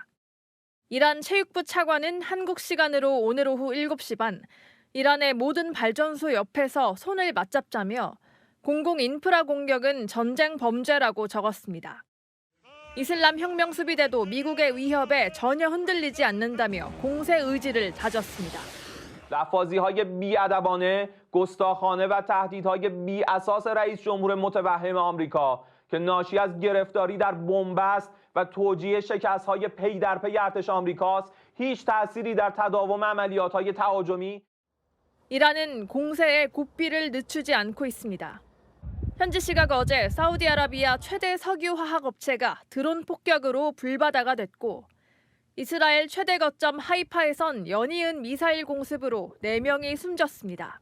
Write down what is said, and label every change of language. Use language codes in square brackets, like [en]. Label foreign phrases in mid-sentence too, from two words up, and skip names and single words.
[ko] 이란 체육부 차관은 한국 시간으로 오늘 오후 7시 반 이란의 모든 발전소 옆에서 손을 맞잡자며 공공 인프라 공격은 전쟁 범죄라고 적었습니다. 이슬람 혁명 수비대도 미국의 위협에 전혀 흔들리지 않는다며 공세 의지를 다졌습니다. [fa] لفاظی‌های بی‌ادبانه، گستاخانه و تهدیدهای بی‌اساس رئیس جمهور متوهم آمریکا که ناشی از گرفتاری در بنبست و توجیه شکست‌های پی در پی ارتش آمریکاست، هیچ تأثیری در تداوم عملیات‌های تهاجمی. [ko] 이란은 공세에 고삐를 늦추지 않고 있습니다. 현지 시각 어제 사우디아라비아 최대 석유화학 업체가 드론 폭격으로 불바다가 됐고 이스라엘 최대 거점 하이파에선 연이은 미사일 공습으로 4명이 숨졌습니다.